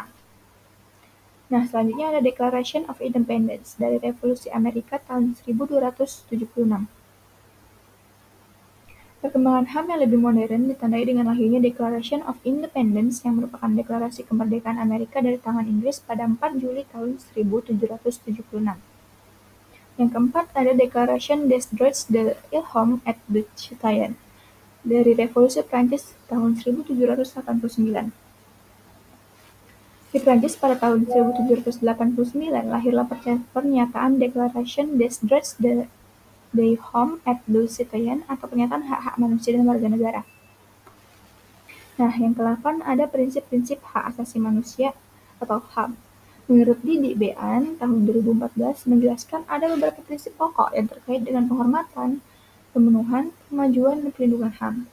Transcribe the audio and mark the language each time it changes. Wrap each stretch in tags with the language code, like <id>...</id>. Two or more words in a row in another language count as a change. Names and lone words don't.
<id>Nah, selanjutnya ada Declaration of Independence dari Revolusi Amerika tahun 1276. Perkembangan HAM yang lebih modern ditandai dengan lahirnya Declaration of Independence yang merupakan deklarasi kemerdekaan Amerika dari tangan Inggris pada 4 Juli tahun 1776. Yang keempat ada Declaration des Droits de l'Homme et du Citoyen dari Revolusi Prancis tahun 1789. Di Prancis pada tahun 1789 lahirlah pernyataan Declaration des Droits de l'Homme et du Citoyen atau pernyataan hak-hak manusia dan warga negara. Nah, yang ke-8 ada prinsip-prinsip hak asasi manusia atau HAM. Menurut Didi Bean tahun 2014 menjelaskan ada beberapa prinsip pokok yang terkait dengan penghormatan, pemenuhan, kemajuan, dan perlindungan HAM.</id>